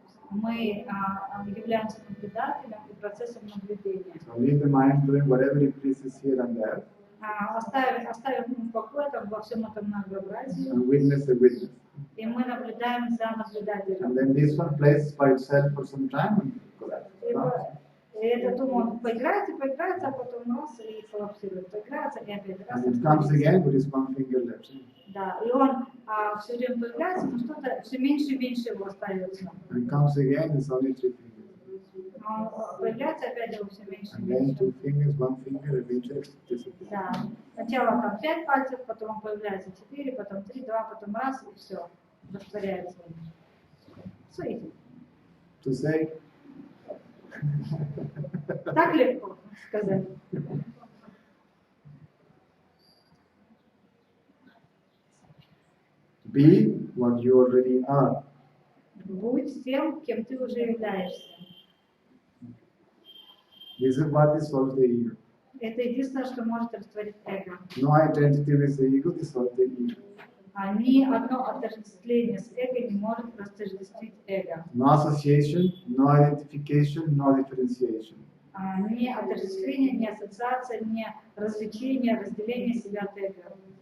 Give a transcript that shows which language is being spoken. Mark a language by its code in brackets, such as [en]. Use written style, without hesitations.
[ru] Мы являемся наблюдателем и процессом наблюдения. [en] So leave the mind doing whatever it pleases here and there. [ru] Оставим в покое там, во всем этом многообразии. [en] And witness the witness. [ru] И мы наблюдаем за наблюдателем. [en] And then this one plays by itself for some time and collapses. [ru] И этот ум, он поиграется, а потом раз и коллапсирует. Поиграется и опять раз. [en] And it comes again with his one finger left. [ru] Да, и он все время появляется, но что-то все меньше и меньше его остается. [en] And comes again, it's only 3 fingers. [ru] Он появляется опять его все меньше и [en] And then [ru] меньше. [en] 2 fingers, 1 finger, eventually disappears. [ru] Да. Сначала там 5 пальцев, потом появляется 4, потом 3, 2, потом раз, и все. Растворяется. Все. [en] To say, [ru] Так легко сказать. [en] be what you already are. [ru] Будь тем, кем ты уже являешься. [en] This is what dissolves the ego. [ru] Это единственное, что может растворить эго. [en] No identity with the ego dissolves the ego. [ru] Ни одно отождествление с эго не может растождествить эго. [en] No association, no identification, no differentiation. [ru] Ни отождествление, ни ассоциация, ни развлечение, разделение себя от эго.